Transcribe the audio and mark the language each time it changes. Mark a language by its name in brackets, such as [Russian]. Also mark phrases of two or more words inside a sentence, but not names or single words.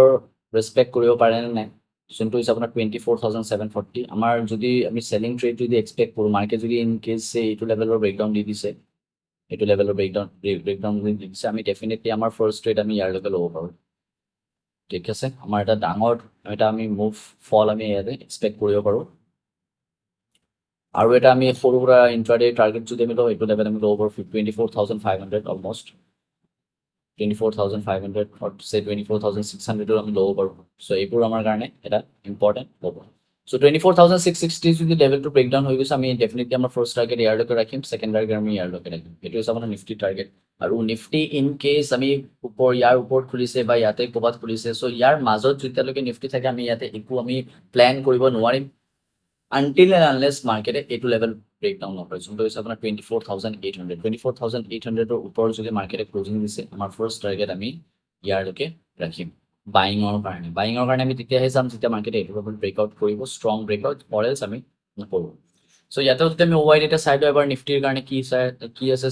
[Assamese] ৰেচপেক্ট কৰিব পাৰে নে নাই যোনটো হৈছে আপোনাৰ 24740 আমাৰ যদি আমি [English] selling trade [Assamese] যদি এক্সপেক্ট কৰোঁ মাৰ্কেট যদি [English] in case [Assamese] এইটো লেভেলৰ ব্ৰেকডাউন দি দিছে এইটো লেভেলৰ ব্ৰেকডাউন যদি দি দিছে আমি ডেফিনেটলি আমাৰ [English] first trade [Assamese] আমি ইয়াৰলৈকে ল'ব পাৰোঁ ঠিক আছে আমাৰ এটা ডাঙৰ এটা আমি মুভ ফল আমি ইয়াতে এক্সপেক্ট কৰিব পাৰোঁ আৰু এটা আমি সৰু সুৰা [English] intraday target [Assamese] যদি আমি লওঁ এইটো লেভেল আমি ল'ব পাৰোঁ 24500 অলমষ্ট 24500 [English] or say [Assamese] 24600 আমি ল'ব পাৰোঁ সো এইবোৰ আমাৰ কাৰণে এটা ইম্পৰ্টেণ্ট হ'ব সো 24660 যদি লেভেলটো ব্ৰেকডাউন হৈ গৈছে আমি ডেফিনেটলি আমাৰ [English] first target [Assamese] ইয়াৰলৈকে ৰাখিম [English] second target [Assamese] আমি ইয়াৰলৈকে ৰাখিম এইটো হৈছে আপোনাৰ [English] Nifty target [Assamese] আৰু [English] Nifty in case [Assamese] আমি ইয়াৰ ওপৰত খুলিছে বা ইয়াতে ক'ৰবাত খুলিছে সো ইয়াৰ মাজত যেতিয়ালৈকে নিফটি থাকে আমি ইয়াতে একো আমি প্লেন কৰিব নোৱাৰিম [English] until and unless [Assamese] মাৰ্কেটে এইটো লেভেল ব্ৰেকডাউন নকৰে যোনটো হৈছে আপোনাৰ 24800 ওপৰত যদি মাৰ্কেটে ক্লোজিং দিছে আমাৰ [English] first target [Assamese] আমি ইয়াৰলৈকে ৰাখিম বাইঙৰ কাৰণে আমি তেতিয়াহে চাম যেতিয়া মাৰ্কেটে এইটো লেভেল ব্ৰেকআউট কৰিব ষ্ট্ৰং [English] breakout or else [Assamese] আমি নকৰোঁ সো ইয়াতেও যদি আমি [English] OI data [Assamese] চাই লওঁ এবাৰ নিফটিৰ কাৰণে কি আছে